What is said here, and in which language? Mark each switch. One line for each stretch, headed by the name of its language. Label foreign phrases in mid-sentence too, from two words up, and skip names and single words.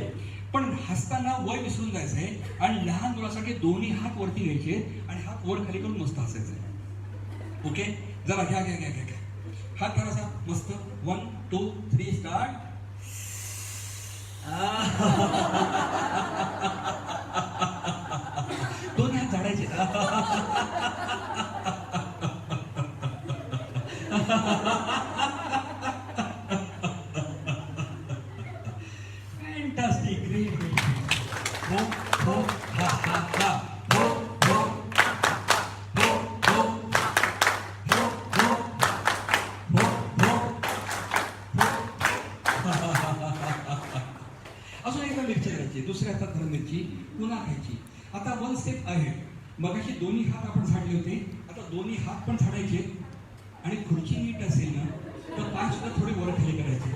Marathi: पण हसताना वय विसरून जायचं आहे आणि लहान मुलासाठी दोन्ही हात वरती घ्यायचे आणि हात वर खाली करून मस्त हसायचं आहे. ओके, जरा घ्या घ्या घ्या घ्या घ्या. हात धरायचा मस्त. 1 2 3 स्टार्ट. दोन्ही हात झाडायचे.
English: Fantastic, great. Ho, ho, ha, ha, ha. Ho, ho. Ho, ho. Ho, ho. Ho, ho.
Marathi: अजून एकदा मिरची घ्यायची, दुसऱ्या हातात धरून मिरची पुन्हा खायची. आता 1 स्टेप आहे. मगाशी दोन्ही हात आपण झाडले होते, आता दोन्ही हात पण झाडायचे आणि खुर्ची नीट असेल ना तर पाय सुद्धा थोडे वर खाली करायचे.